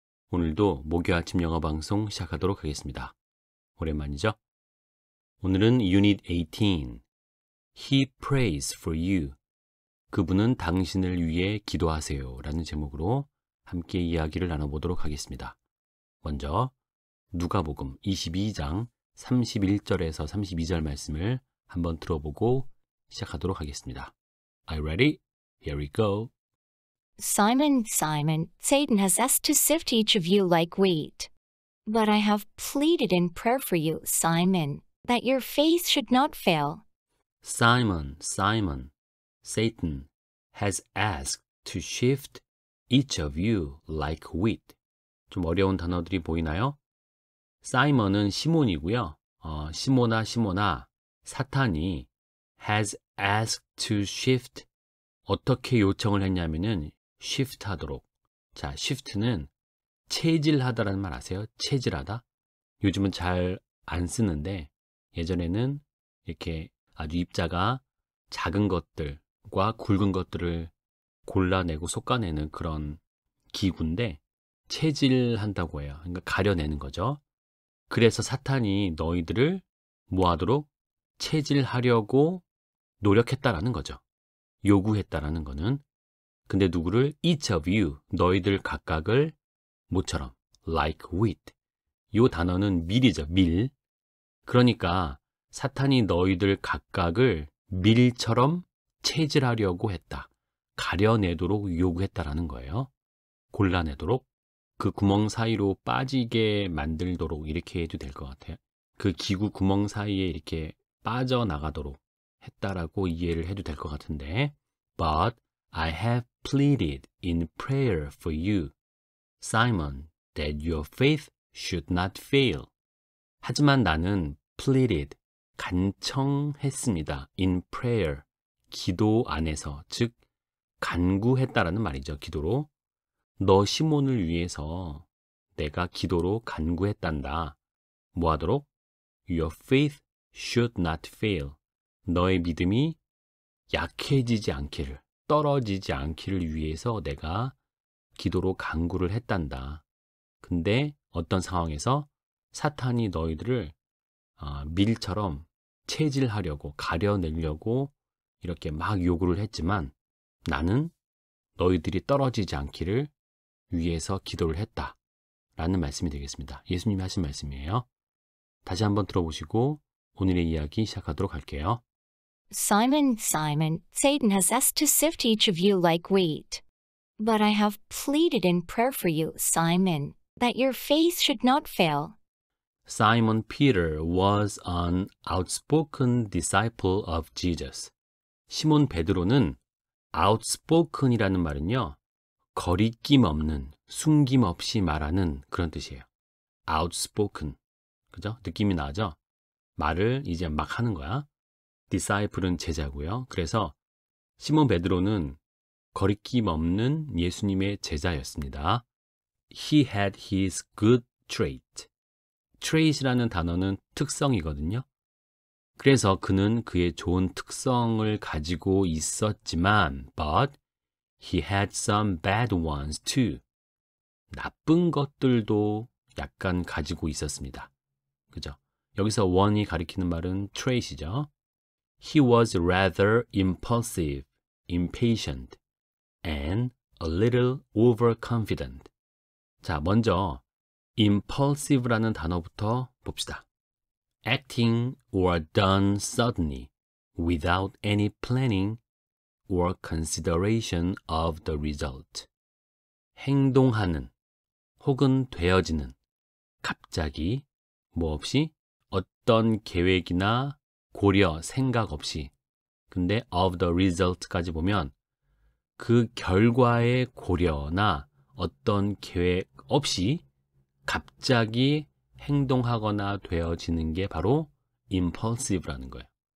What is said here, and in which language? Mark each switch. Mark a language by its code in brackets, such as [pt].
[ko] 오늘도 목요 아침 영어 방송 시작하도록 하겠습니다. 오랜만이죠? 오늘은 [en] Unit 18, He prays for you. [ko] 그분은 당신을 위해 기도하세요. 라는 제목으로 함께 이야기를 나눠보도록 하겠습니다. 먼저 누가복음 22장 31절에서 32절 말씀을 한번 들어보고 시작하도록 하겠습니다. [en] Are you ready? Here we go. Simon, Simon, Satan has asked to sift each of you like wheat. But I have pleaded in prayer for you, Simon, that your faith should not fail. Simon, Simon, Satan has asked to shift each of you like wheat. [ko] 좀 어려운 단어들이 보이나요? 사이먼은 시몬이고요. 시몬아, 사탄이 [en] has asked to shift. [ko] 어떻게 요청을 했냐면은 shift 하도록. 자, shift는 체질하다라는 말 아세요? 체질하다? 요즘은 잘 안 쓰는데 예전에는 이렇게 아주 입자가 작은 것들과 굵은 것들을 골라내고 솎아내는 그런 기구인데 체질한다고 해요. 그러니까 가려내는 거죠. 그래서 사탄이 너희들을 뭐 하도록? 체질하려고 노력했다라는 거죠. 요구했다라는 거는. 근데 누구를? [en] Each of you, [ko] 너희들 각각을 뭐처럼? [en] Like wheat. [ko] 이 단어는 밀이죠. 밀. 그러니까 사탄이 너희들 각각을 밀처럼 체질하려고 했다. 가려내도록 요구했다라는 거예요. 골라내도록. 그 구멍 사이로 빠지게 만들도록 이렇게 해도 될 것 같아요. 그 기구 구멍 사이에 이렇게 빠져나가도록 했다라고 이해를 해도 될 것 같은데 [en] But I have pleaded in prayer for you, Simon, that your faith should not fail. [ko] 하지만 나는 pleaded, 간청했습니다. [en] in prayer, [ko] 기도 안에서, 즉 간구했다라는 말이죠. 기도로. 너 시몬을 위해서 내가 기도로 간구했단다. 뭐 하도록? [en] Your faith should not fail. [ko] 너의 믿음이 약해지지 않기를, 떨어지지 않기를 위해서 내가 기도로 간구를 했단다. 근데 어떤 상황에서 사탄이 너희들을 밀처럼 체질하려고, 가려내려고 이렇게 막 요구를 했지만 나는 너희들이 떨어지지 않기를 위해서 기도를 했다. 라는 말씀이 되겠습니다. 예수님이 하신 말씀이에요. 다시 한번 들어보시고 오늘의 이야기 시작하도록 할게요. [en] Simon, Simon, Satan has asked to sift each of you like wheat. But I have pleaded in prayer for you, Simon, that your faith should not fail. Simon Peter was an outspoken disciple of Jesus. [ko] 시몬 베드로는 outspoken이라는 말은요, 거리낌 없는, 숨김 없이 말하는 그런 뜻이에요. outspoken. 그죠? 느낌이 나죠? 말을 이제 막 하는 거야. disciple은 제자고요. 그래서 시몬 베드로는 거리낌 없는 예수님의 제자였습니다. [en] He had his good trait. [ko] trait이라는 단어는 특성이거든요. 그래서 그는 그의 좋은 특성을 가지고 있었지만 [en] but he had some bad ones too. [ko] 나쁜 것들도 약간 가지고 있었습니다. 그죠? 여기서 one이 가리키는 말은 trait이죠. [en] He was rather impulsive, impatient, and a little overconfident. [ko] 자, 먼저 impulsive라는 단어부터 봅시다. [en] Acting or done suddenly, without any planning or consideration of the result. [ko] 행동하는 혹은 되어지는 갑자기 뭐 없이 어떤 계획이나 고려, 생각 없이. 근데 [en] of the result [ko] 까지 보면 그 결과의 고려나 어떤 계획 없이 갑자기 행동하거나 되어지는 게 바로 impulsive라는 거예요.